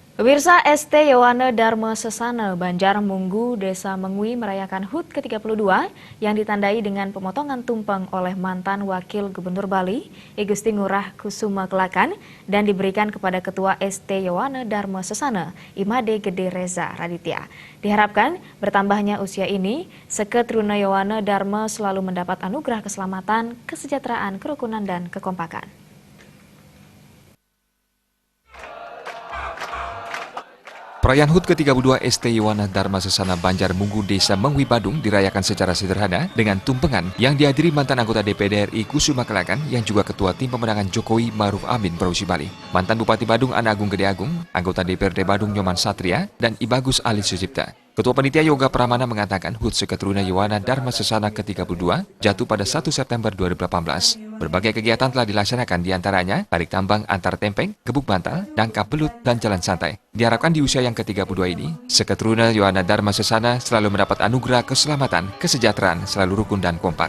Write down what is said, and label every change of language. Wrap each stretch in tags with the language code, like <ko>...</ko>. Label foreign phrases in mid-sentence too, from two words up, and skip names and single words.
<id>Pemirsa, ST Yowane Dharma Sesana Banjar Munggu, Desa Mengwi merayakan HUT ke-32 yang ditandai dengan pemotongan tumpeng oleh mantan Wakil Gubernur Bali, I Gusti Ngurah Kusuma Kelakon, dan diberikan kepada Ketua ST Yowane Dharma Sesana, Imade Gede Reza Raditya. Diharapkan bertambahnya usia ini, Seketruna Yowane Dharma selalu mendapat anugerah keselamatan, kesejahteraan, kerukunan, dan kekompakan. Perayaan HUT ke-32 ST Yowane Dharma Sesana Banjar Munggu Desa Mengwi Badung dirayakan secara sederhana dengan tumpengan yang dihadiri mantan anggota DPD RI Kusuma Kelakon yang juga Ketua Tim Pemenangan Jokowi Maruf Amin Provinsi Bali, mantan Bupati Badung Ana Agung Gede Agung, anggota DPRD Badung Nyoman Satria, dan I Bagus Ali Sucipta. Ketua Panitia Yoga Pramana mengatakan HUT Seketruna Yowane Dharma Sesana ke-32 jatuh pada 1 September 2018. Berbagai kegiatan telah dilaksanakan diantaranya tarik tambang antar tempeng, gebuk bantal, dangkap belut, dan jalan santai. Diharapkan di usia yang ke-32 ini, Seketruna Yowane Dharma Sesana selalu mendapat anugerah keselamatan, kesejahteraan, selalu rukun dan kompak.</id>